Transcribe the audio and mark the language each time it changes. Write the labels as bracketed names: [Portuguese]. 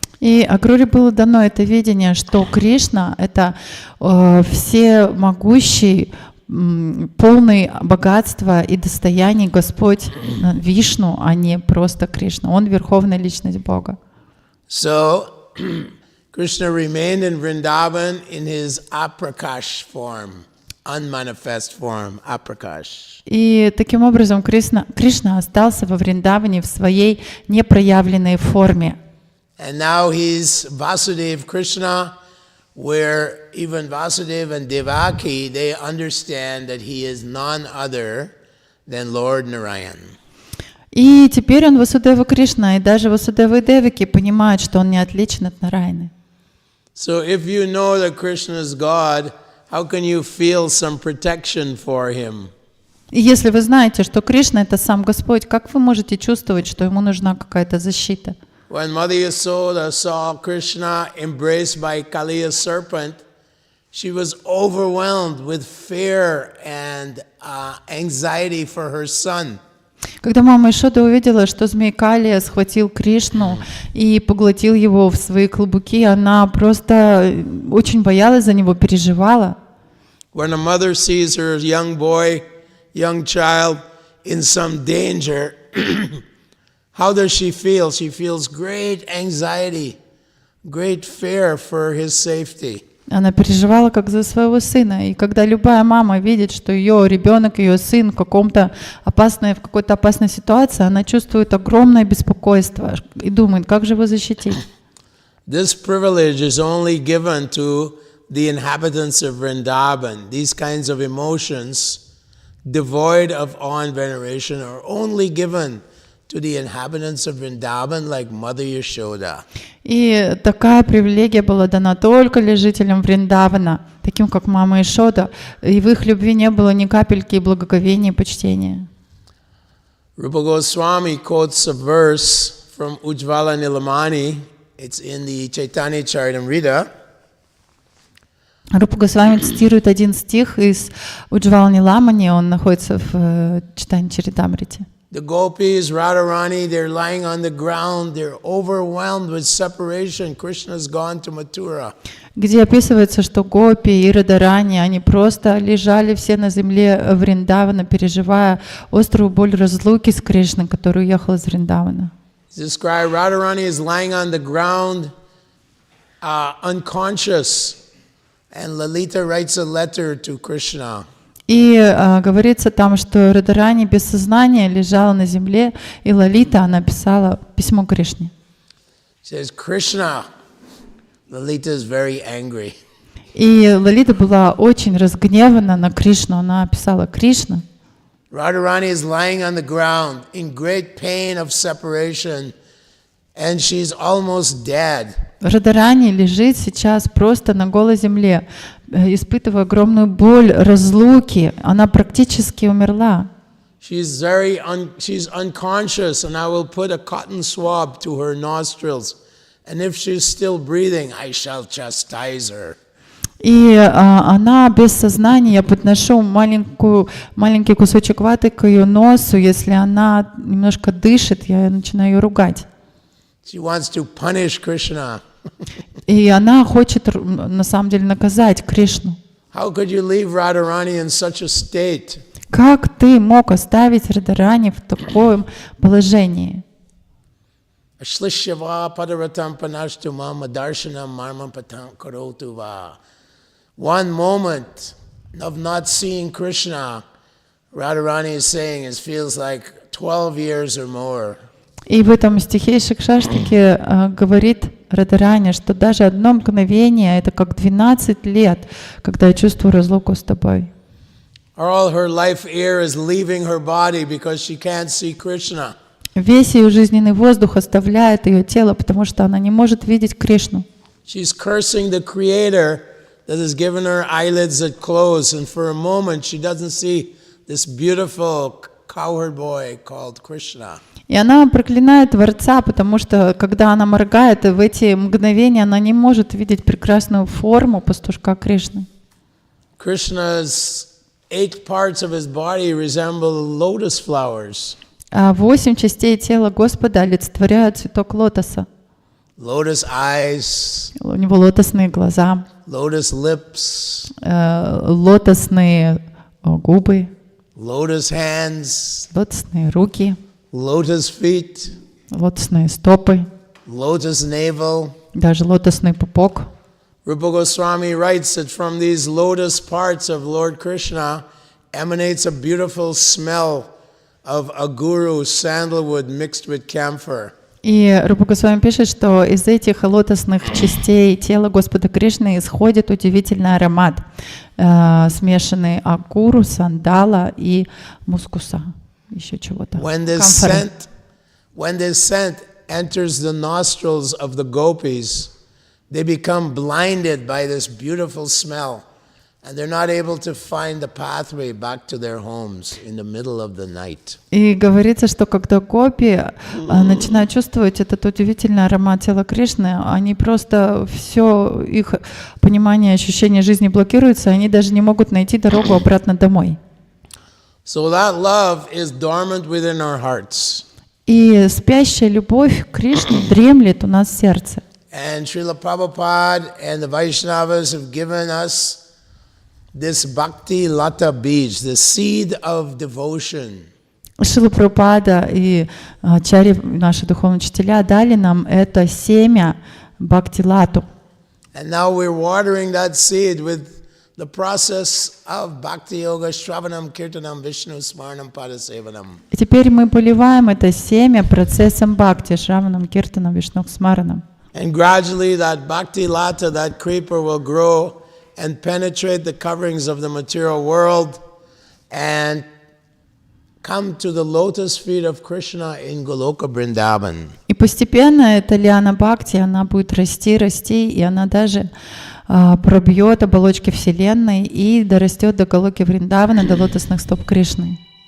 [Russian] И Акруре было дано это видение, что Кришна — это всемогущий, полный богатства и достояний Господь Вишну, а не просто Кришна. Он верховная личность Бога. [English] So Krishna remained in Vrindavan in his aprakash form, unmanifest form, aprakash. [Russian] И таким образом Кришна остался во Вриндаване в своей непроявленной форме. [English] And now he's Vasudev Krishna, where even Vasudeva and Devaki, they understand that he is none other than Lord Narayan. [Russian] И теперь он Васудева Кришна, и даже Васудева и Девики понимают, что он не отличен от Нараяны. [English] So if you know that Krishna is God, how can you feel some protection for him? [Russian] И если вы знаете, что Кришна — это сам Господь, как вы можете чувствовать, что ему нужна какая-то защита? [English] When Mother Yasoda saw Krishna embraced by Kaliya's serpent, she was overwhelmed with fear and anxiety for her son. [Russian] Когда мама Ишода увидела, что змей Калия схватил Кришну и поглотил его в свои клубуки, она просто очень боялась за него, переживала. [English] When a mother sees her young boy, young child in some danger, how does she feel? She feels great anxiety, great fear for his safety. [Russian] Она переживала как за своего сына. И когда любая мама видит, что ее ребенок, ее сын в какой-то опасной ситуации, она чувствует огромное беспокойство и думает, как же его защитить. [English] This privilege is only given to the inhabitants of Vrindavan. These kinds of emotions, devoid of awe and veneration, are only given to the inhabitants of Vrindavan, like Mother Yashoda. [Russian] И такая привилегия была дана только лишь жителям Вриндавана, таким как мама Ишода, и в их любви не было ни капельки благоговения и почтения. [English] Rupa Goswami quotes a verse from Ujjvala Nilamani. It's in the Chaitanya Charitamrita. [Russian] Рупа Госвами цитирует один стих из Уджвала Ниламани, он находится в Чайтанья Чаритамрите. [English] The gopis, Radharani, they're lying on the ground, they're overwhelmed with separation. Krishna's gone to Mathura. [Russian] Где описывается, что гопи и Радharani, они просто лежали все на земле Вриндавана, переживая острую боль разлуки с Кришной, который уехал из Вриндавана. [English] Described, Radharani is lying on the ground, unconscious, and Lalita writes a letter to Krishna. [Russian] И говорится там, что Радharani без сознания лежала на земле, и Лалита, она писала письмо Кришне. [English] Says, Krishna, Lalita is very angry. [Russian] И Лалита была очень разгневана на Кришну, она писала: Кришна. [English] Radharani is lying on the ground in great pain of separation, and she's almost dead. [Russian] Радharani лежит сейчас просто на голой земле, испытывая огромную боль разлуки. Она практически умерла. [English] She's unconscious, and I will put a cotton swab to her nostrils, and if she's still breathing, I shall chastise her. [Russian] И она без сознания, я подношу маленький кусочек ваты к ее носу. Если она немножко дышит, я начинаю ее ругать. [English] She wants to punish Krishna. [Russian] И она хочет на самом деле наказать Кришну. [English] How could you leave Radharani in such a state? [Russian] Как ты мог оставить Радharani в таком положении? [Sanskrit] Ashlishyava padaratam panashtumam adarshanam marmam patam karotuva. [English] One moment of not seeing Krishna, Radharani is saying, it feels like 12 years or more. [Russian] И в этом стихе Шикшаштаки говорит Радharani, что даже одно мгновение — это как 12 лет, когда я чувствую разлуку с тобой. [English] All her life air is leaving her body because she can't see Krishna. [Russian] Весь ее жизненный воздух оставляет ее тело, потому что она не может видеть Кришну. [English] She's cursing the Creator that has given her eyelids that close, and for a moment she doesn't see this beautiful cowherd boy called Krishna. [Russian] И она проклинает Творца, потому что, когда она моргает, в эти мгновения она не может видеть прекрасную форму пастушка Кришны. [English] Krishna's 8 parts of his body resemble lotus flowers. [Russian] 8 частей тела Господа олицетворяют цветок лотоса. [English] Lotus eyes, [Russian] У него лотосные глаза, [English] lotus lips, [Russian] лотосные губы, [English] lotus hands, [Russian] лотосные руки, [English] lotus feet, [Russian] лотосные стопы, [English] lotus navel. [Russian] даже лотосный пупок. [English] Rupa Goswami writes that from these lotus parts of Lord Krishna emanates a beautiful smell of aguru sandalwood mixed with camphor. [Russian] И Рупа Госвами пишет, что из этих лотосных частей тела Господа Кришны исходит удивительный аромат, смешанный агуру, сандала и мускуса, еще чего-то. [English] When this scent enters the nostrils of the gopis, they become blinded by this beautiful smell, and they're not able to find the pathway back to their homes in the middle of the night. [Russian] И говорится, что когда гопи начинают чувствовать этот удивительный аромат тела Кришны, они просто все их понимание, ощущение жизни блокируется, они даже не могут найти дорогу обратно домой. [English] So that love is dormant within our hearts. [Russian] И спящая любовь к Кришне дремлет у нас в сердце. [English] And Srila Prabhupada and the Vaishnavas have given us this bhakti lata bij, the seed of devotion. [Russian] Шрила Прабхупада и ачарьи, наши духовные учителя, дали нам это семя бхакти-лату. [English] And now we're watering that seed with the process of bhakti yoga, shravanam, kirtanam, vishnu, smaranam, padasevanam. [Russian] И теперь мы поливаем это семя процессом бхакти, шраванам, киртанам, вишну, смаранам. [English] And gradually that bhakti lata, that creeper, will grow and penetrate the coverings of the material world and come to the lotus feet of Krishna in Goloka Vrindavan. [Russian] И постепенно эта лиана бхакти, она будет расти, и она даже пробьет оболочки Вселенной и дорастет до Галоки Вриндавана, до лотосных стоп Кришны.